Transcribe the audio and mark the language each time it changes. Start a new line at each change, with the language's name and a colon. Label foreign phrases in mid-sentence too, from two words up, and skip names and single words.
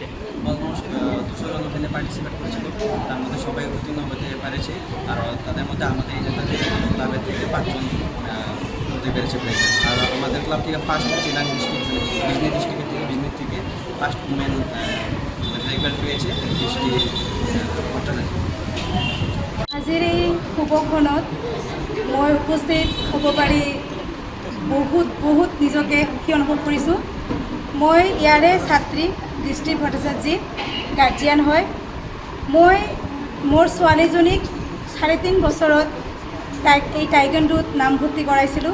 Bangla: অলমোস্ট 200 জন ওখানে পার্টিসিপেট করেছিল, তার মধ্যে সবাই উত্তীর্ণ হতে পেরেছে। আর তাদের মধ্যে আমাদের এই ক্লাবের থেকে 5 জন হতে পেরেছে
English: black belt.
Bangla: আর আমাদের ক্লাব থেকে ফার্স্ট চিনাং ডিস্ট্রিক্ট বিজনি থেকে
English: first women black belt
Bangla: পেয়েছে দৃষ্টি ভট্টাচার্য।
Assamese: আজিৰ এই শুভক্ষণত মই উপস্থিত হ'ব পাৰি বহুত নিজকে সুখী অনুভৱ কৰিছোঁ। মই ইয়াৰে ছাত্ৰী দৃষ্টি ভট্টাচাৰ্যীৰ গাৰ্জিয়ান হয়। মই মোৰ ছোৱালীজনীক 3.5 বছৰত তাইক এই টাইকোৱাণ্ডোত নামভৰ্তি কৰাইছিলোঁ।